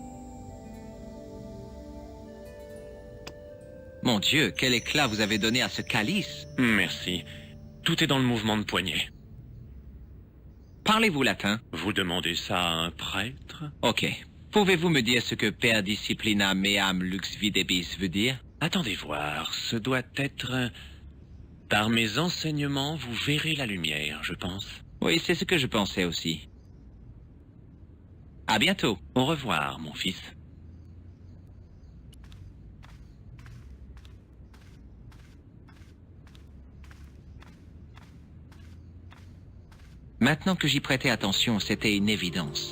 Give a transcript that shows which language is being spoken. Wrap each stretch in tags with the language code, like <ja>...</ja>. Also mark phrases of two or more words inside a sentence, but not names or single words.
<fr>Mon Dieu, quel éclat vous avez donné à ce calice. Merci. Tout est dans le mouvement de poignet. Parlez-vous latin? Vous demandez ça à un prêtre? Ok. Pouvez-vous me dire ce que</fr> <la>per disciplina meam lux videbis</la> <fr>veut dire? Attendez voir, ce doit être... Par mes enseignements, vous verrez la lumière, je pense. Oui, c'est ce que je pensais aussi. À bientôt. Au revoir, mon fils. Maintenant que j'y prêtais attention, c'était une évidence.</fr>